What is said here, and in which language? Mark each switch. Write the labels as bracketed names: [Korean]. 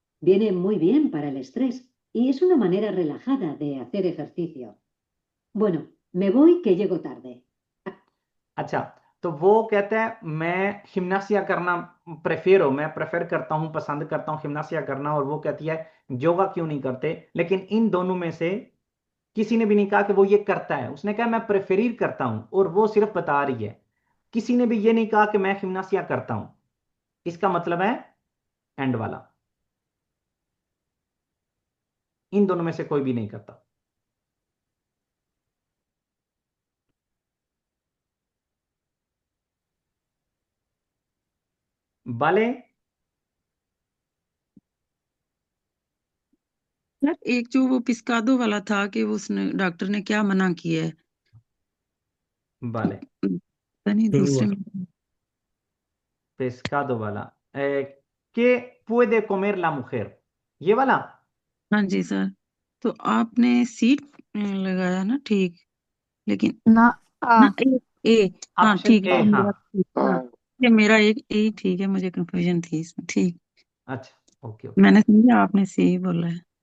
[Spanish] Viene muy bien para el estrés y es una manera relajada de hacer ejercicio. Bueno, me voy que llego tarde. [Hindi] अच्छा, तो वो कहता है मैं हिम्नासिया करना मैं प्रेफर करता हूँ, पसंद करता हूँ हिम्नासिया करना, और वो कहती है योगा क्यों नहीं करते. लेकिन इन दोनों में से किसी ने भी नहीं कहा कि वो ये करता है. उसने कहा मैं प्रेफर करता हूं, और वो सिर्फ बता रही है. किसी ने भी ये नहीं कहा कि मैं हिम्नासिया करता हूं. इसका मतलब है एंड वाला. इन दोनों में से कोई भी नहीं करता. [Spanish] Vale. [Hindi] यार एक जो वो पिस्कादो वाला था कि उसने डॉक्टर ने क्या मना किया है. [Spanish] Vale. [Hindi] पता नहीं दूसरे में. Pescado वाला. [Spanish] ¿Qué puede comer la mujer? [Hindi] ये वाला. हाँ जी सर. तो आपने सीट लगाया ना, ठीक, लेकिन ना ना ए हाँ ऑप्शन ठीक ए. है. हाँ, ये मेरा एक ए ठीक है, मुझे कंफ्यूजन थी इसमें. ठीक, अच्छा, ओके ओके. मैंने समझा आपने सी बोला है.